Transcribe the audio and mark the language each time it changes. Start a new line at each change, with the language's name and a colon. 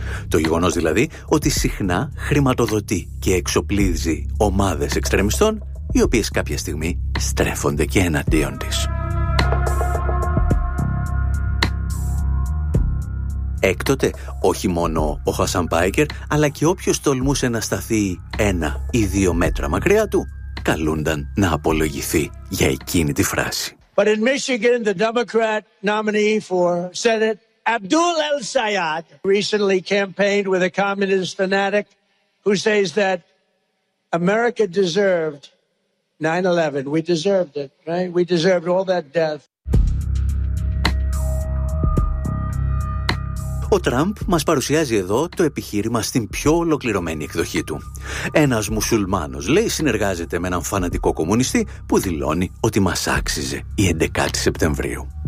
Greek: Το γεγονός δηλαδή ότι συχνά χρηματοδοτεί και εξοπλίζει ομάδες εξτρεμιστών, οι οποίες κάποια στιγμή στρέφονται και εναντίον της. Έκτοτε, όχι μόνο ο Χασαν Πάικερ, αλλά και όποιος τολμούσε να σταθεί ένα ή δύο μέτρα μακριά του, καλούνταν να απολογηθεί για εκείνη τη φράση.
English: But in Michigan, the Democrat nominee for Senate, Abdul El-Sayed, recently campaigned with a communist fanatic who says that America deserved 9/11. We deserved it, right? We deserved all that death.
Greek: Ο Τραμπ μας παρουσιάζει εδώ το επιχείρημα στην πιο ολοκληρωμένη εκδοχή του. Ένας μουσουλμάνος, λέει, συνεργάζεται με έναν φανατικό κομμουνιστή που δηλώνει ότι μας άξιζε η 11η Σεπτεμβρίου.